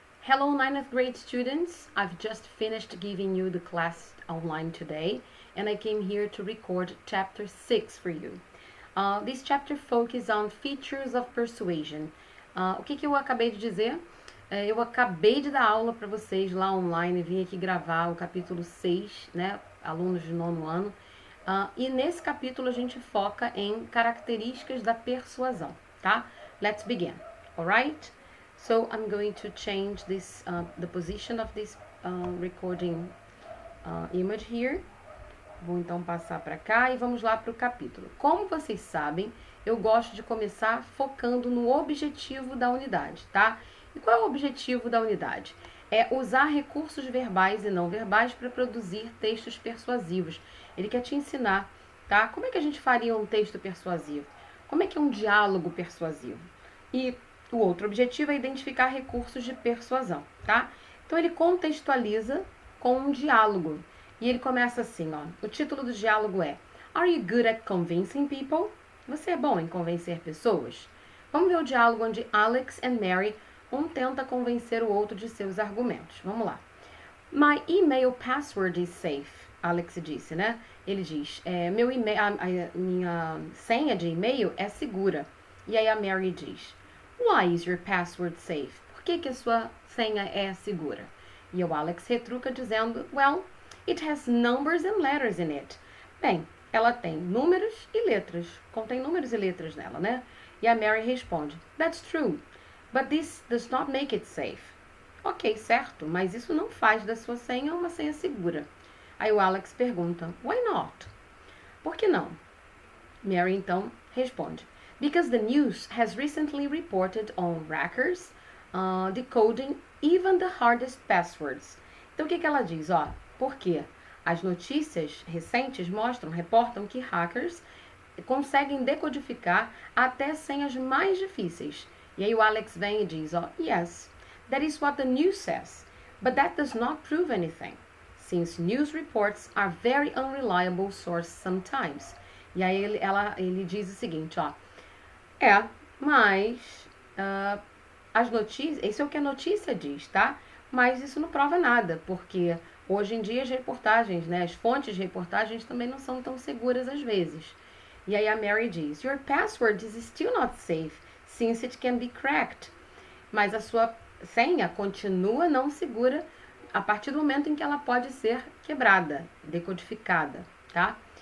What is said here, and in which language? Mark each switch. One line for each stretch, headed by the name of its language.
English: Hello, 9th grade students. I've just finished giving you the class online today, and I came here to record chapter 6 for you. This chapter focuses on features of persuasion.
Portuguese: O que eu acabei de dizer? Eu acabei de dar aula para vocês lá online, vim aqui gravar o capítulo 6, né, alunos de 9º ano, e nesse capítulo a gente foca em características da persuasão, tá?
English: Let's begin, alright? So I'm going to change this, the position of this recording image here.
Portuguese: Vou então passar para cá e vamos lá para o capítulo. Como vocês sabem, eu gosto de começar focando no objetivo da unidade, tá? E qual é o objetivo da unidade? É usar recursos verbais e não verbais para produzir textos persuasivos. Ele quer te ensinar, tá? Como é que a gente faria um texto persuasivo? Como é que é um diálogo persuasivo? E o outro objetivo é identificar recursos de persuasão, tá? Então ele contextualiza com um diálogo. E ele começa assim, ó. O título do diálogo é
English: Are you good at convincing people?
Portuguese: Você é bom em convencer pessoas? Vamos ver o diálogo onde Alex e Mary, um tenta convencer o outro de seus argumentos. Vamos lá.
English: My email password is safe,
Portuguese: Alex disse, né? Ele diz, meu e-mail, a minha senha de e-mail é segura. E aí a Mary diz,
English: Why is your password safe?
Portuguese: Por que a sua senha é segura? E o Alex retruca dizendo,
English: Well, it has numbers and letters in it.
Portuguese: Bem, ela tem números e letras. Contém números e letras nela, né? E a Mary responde,
English: That's true, but this does not make it safe.
Portuguese: Ok, certo, mas isso não faz da sua senha uma senha segura. Aí o Alex pergunta,
English: Why not?
Portuguese: Por que não? Mary então responde,
English: Because the news has recently reported on hackers decoding even the hardest passwords.
Portuguese: Então o que ela diz? Ó, por quê? As notícias recentes reportam que hackers conseguem decodificar até senhas mais difíceis. E aí o Alex vem e diz, ó,
English: Yes, that is what the news says, but that does not prove anything, since news reports are very unreliable source sometimes.
Portuguese: E aí ele diz o seguinte, ó, mas as notícias, isso é o que a notícia diz, tá? Mas isso não prova nada, porque hoje em dia as reportagens, né, as fontes de reportagens também não são tão seguras às vezes. E aí a Mary diz,
English: Your password is still not safe, since it can be cracked.
Portuguese: Mas a sua senha continua não segura a partir do momento em que ela pode ser quebrada, decodificada, tá?